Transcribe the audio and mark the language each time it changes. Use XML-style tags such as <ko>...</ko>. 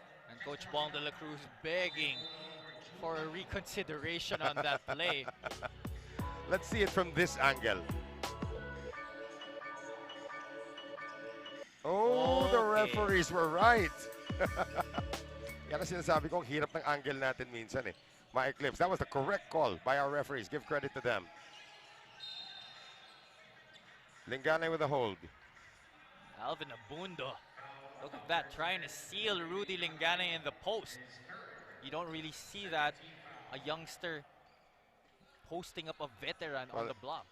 <en>And Coach Bong de la Cruz begging for a reconsideration on that play. Let's see it from this angle. Oh, the referees were right.</en> <tl>Yan ang sinasabi kong hirap ng angle natin minsan eh. Ma-eclipse.</tl> <en>That was the correct call by our referees. Give credit to them. Linganay with a hold. Alvin Abando. Look at that, trying to seal Rudy Linganay in the post. You don't really see that. A youngster posting up a veteran on the block.</en>